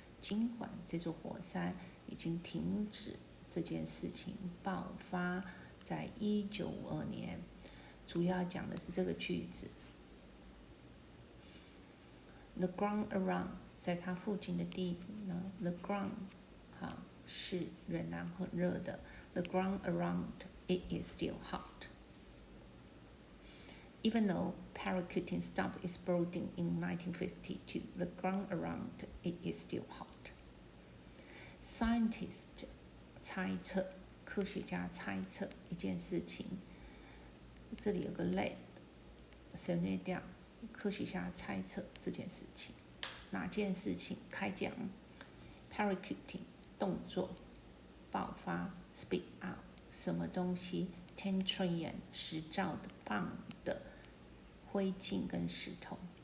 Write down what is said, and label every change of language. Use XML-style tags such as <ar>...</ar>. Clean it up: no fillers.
<zh>尽管这座火山已经停止这件事情爆发在1952年，主要讲的是这个句子。</zh> <en>The ground around</en> <zh>在它附近的地呢 ，the ground 是仍然很热的。</zh> <en>The ground around it is still hot. Even though Paracutin stopped exploding in 1952, the ground around it is still hot.</en> <zh>Scientists 猜测，科学家猜测一件事情。这里有个类，省略掉。科学家猜测这件事情，哪件事情？开讲。 Paracutin 动作，爆发 ，</zh> <en>spit out</en> <zh>什么东西 ？10 trillion 10兆的磅的灰烬跟石头。</zh>